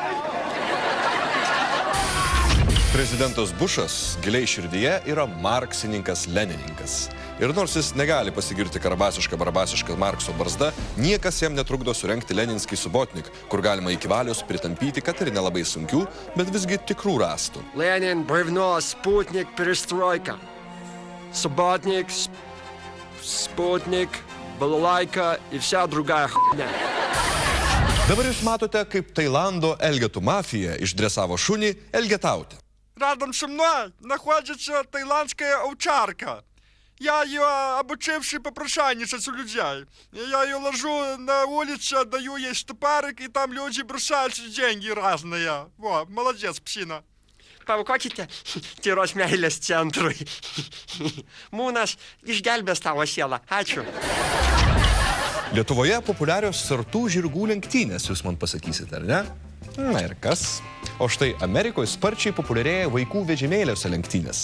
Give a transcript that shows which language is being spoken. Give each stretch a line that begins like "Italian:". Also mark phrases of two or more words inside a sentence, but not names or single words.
Lithuanian: Prezidentas Bušas giliai širdyje yra marksininkas Lenininkas. Ir nors jis negali pasigirti karabasiška Markso barzda, niekas jam netrukdo surengti
Russian: Ленинский субботник,
Lithuanian: kur galima iki valios pritampyti, kad ir nelabai sunkių, bet visgi tikrų rastų.
Russian: Ленин, бревно, спутник, перестройка. Субботник, спутник, балалайка и вся другая хуйня.
Lithuanian: Dabar jūs matote, kaip Tailando Elgetų mafija išdresavo šunį elgetauti.
Russian: Рядом со мной находится таиландская овчарка. Я ее обучивший попрошайничать у людей. Я ее ложу на улице, даю ей стопарик, и там люди бросают деньги разные. Во, молодец, псина.
Lithuanian: Paukokite tyros meilės centrui. Mūnas išgelbės tavo sielą. Ačiū. Lietuvoje populiarios sartų žirgų lenktynės, jūs man pasakysite, ar ne? Na ir kas? O štai Amerikoje sparčiai populiarėja vaikų vežimėliuose lenktynės.